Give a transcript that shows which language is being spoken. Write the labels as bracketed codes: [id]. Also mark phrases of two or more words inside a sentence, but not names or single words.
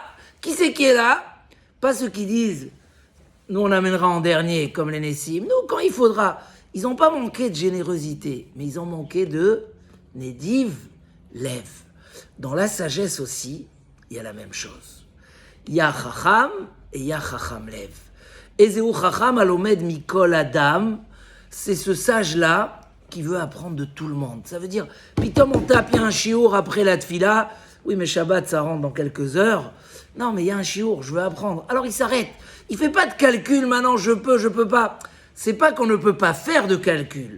[fr] Qui c'est qui est là? Pas ceux qui disent... Nous, on amènera en dernier, comme les Nessim. Nous, quand il faudra, ils n'ont pas manqué de générosité, mais ils ont manqué de [he] נדיב לב. [fr] Dans la sagesse aussi, il y a la même chose. Il y a Chacham et il y a [he] חכם לב. איזהו חכם הלומד מכל אדם, [fr] c'est ce sage-là qui veut apprendre de tout le monde. Ça veut dire, pitom on tape, il y a un chiour après la tfila. Oui, mais Shabbat, ça rentre dans quelques heures. Non, mais il y a un chiour, je veux apprendre. Alors il s'arrête. Il ne fait pas de calcul, maintenant je peux pas. C'est pas qu'on ne peut pas faire de calcul.